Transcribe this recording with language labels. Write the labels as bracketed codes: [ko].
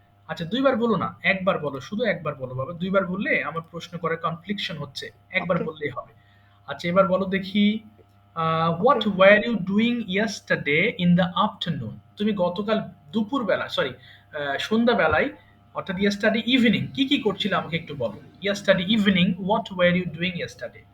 [bn] আচ্ছা, দুইবার বলো না, একবার বলো, শুধু একবার বলো বাবা। দুইবার বললে আমার প্রশ্ন করে কনফ্লিকশন হচ্ছে। একবার [en] Okay. [bn] বললেই হবে। আচ্ছা, এবার বলো দেখি, [en] what Okay. were you doing yesterday in the afternoon? [bn] তুমি গতকাল দুপুর বেলা, সরি, সন্ধ্যা বেলায়, অর্থাৎ [en] yesterday evening [bn] কি কি করছিলে আমাকে একটু বলো। [en] yesterday evening what were you doing yesterday?